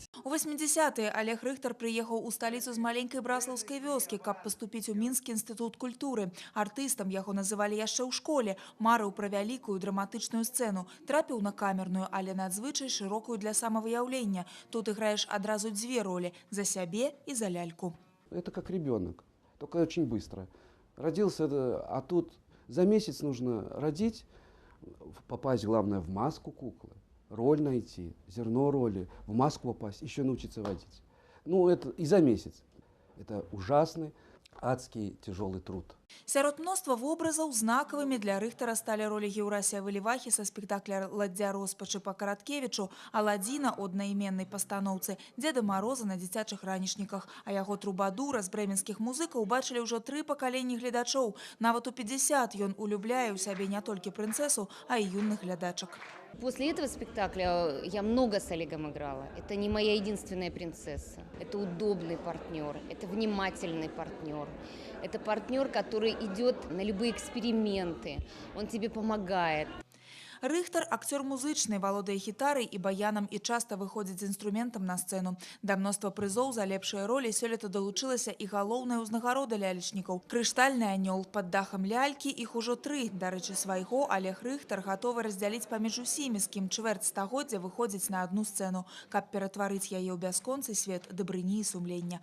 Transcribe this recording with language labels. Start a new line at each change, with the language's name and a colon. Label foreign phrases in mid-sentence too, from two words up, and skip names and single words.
Belarusian: У 80-е Олег Рыхтар прыехаў у сталіцу з маленькай браслаўскай вёскі, каб паступіць у Мінскі інстытут культуры. Артыстам яго называлі яшчэ ў школе. Марыў пра вялікую драматычную сцэну. Трапіў на камерную, але надзвычай шырокую для самавыяўлення. Тут іграеш адразу дзве ролі – за сябе і за ляльку.
Russian: Это как ребенок, только очень быстро. Родился, а тут за месяц нужно родить, попасть, главное, в маску куклы, роль найти, зерно роли, в маску попасть, еще научиться водить. Ну, это и за месяц. Это ужасный, адский, тяжелый труд.
Belarusian: Сярод мноства вобразаў знакавымі для Рыхтара сталі ролі Геўрасія Вылівахі са спектакля «Ладдзя роспачы» па Караткевічу, Аладзіна ў аднайменнай пастаноўцы, Дзеда Мароза на дзіцячых ранішніках, а яго трубадура з брэменскіх музыкаў бачылі ўжо 3 пакаленні гледачоў. Нават у 50 ён улюбляе ў сябе не толькі прынцэсу, а і юных глядачак.
Russian: После этого спектакля я много с Олегом играла. Это не моя единственная принцесса. Это удобный партнер, это внимательный партнер. Это партнер, который идет на любые эксперименты. Он тебе помогает.
Belarusian: Рыхтар – актер музычны, валодае гітарай і баянам і часта выходзіць з інструментам на сцэну. Да мноства прызоў за лепшыя ролі сёлета далучылася і галоўная ўзнагарода лялечнікаў – «Крыштальны анёл». Пад дахам лялькі іх ужо 3. Дарэчы, свайго Олег Рыхтар гатовы раздзяліць паміж усімі, з кім чвэрць стагоддзя выходзіць на адну сцэну, каб ператварыць яе ў бясконцы свет дабрыні і сумлення.